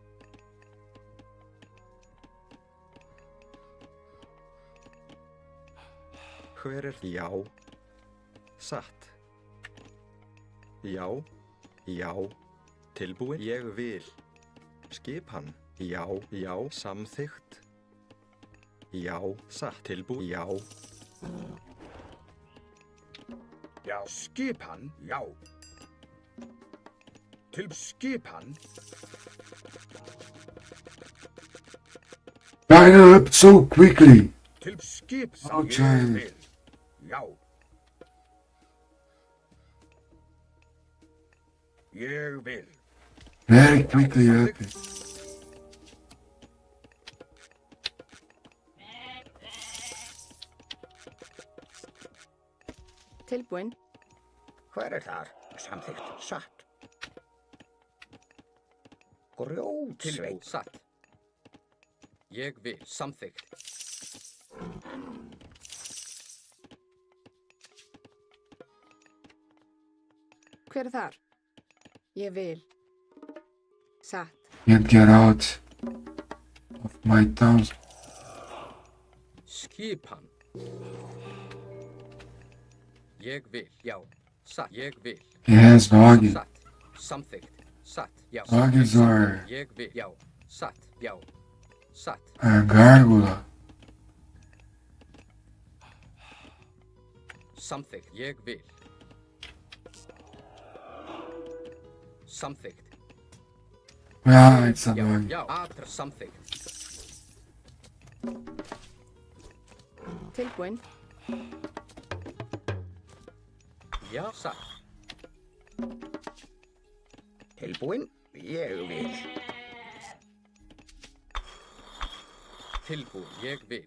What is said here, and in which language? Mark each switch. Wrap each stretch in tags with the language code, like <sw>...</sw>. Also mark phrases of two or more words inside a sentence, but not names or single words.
<is>Hver er já, satt, já, já, tilbúin, ég vil, skip hann, já, já, samþykkt, já, satt, tilbúin, já. Já, skipan, já. Skipan.</is> <en>Line up so quickly.</en> <is>Skip, Okay. ég vil, já. Ég vil.</is> <en>Very quickly up.</en> <is>Tilbúin. Hver er þar? Samþykkt. Satt. Grjótsveit. Tilbúið, satt. Ég vil, samþykkt. Hver er þar? Ég vil. Satt.</is> <en>Can't get out of my town.</en> <is>Skipan. Ég vil, já. Satt, ég vil.</is> <en>Yes, doggy.</en> <is>Satt, samþykkt. Satt, já.</is> <en>Doggies are</en> <is>Ég vil, já. Satt, já. Satt,</is> <en>a gargoyle.</en> <is>samþykkt. Ég vil. Samþykkt.</is> <en>Yeah, it's a</en> <is>Já, doggy. já. Atra, samþykkt. Tilbúin. Já, satt. Tilbúin. Ég vil. Tilbúið, ég vil.</is>